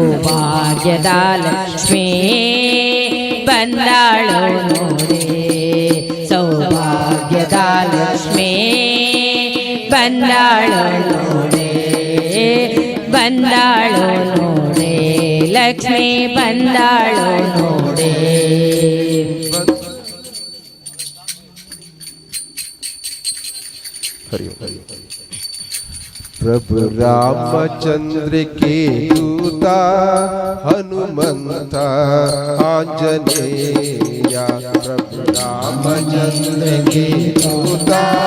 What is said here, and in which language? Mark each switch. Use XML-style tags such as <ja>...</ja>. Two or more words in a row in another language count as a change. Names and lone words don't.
<kn>ಸೌಭಾಗ್ಯದ ಲಕ್ಷ್ಮೀ ಬಂದಾಳು ನೋಡೆ ಲಕ್ಷ್ಮೀ ಬಂದಾಳು ನೋಡೆ ಬಂದಾಳು ನೋಡೆ ಲಕ್ಷ್ಮೀ ಬಂದಾಳು ನೋಡೆ</kn> <hi>प्रभु रामचंद्र के दूता हनुमंत आंजनेया प्रभु रामचंद्र के दूता</hi>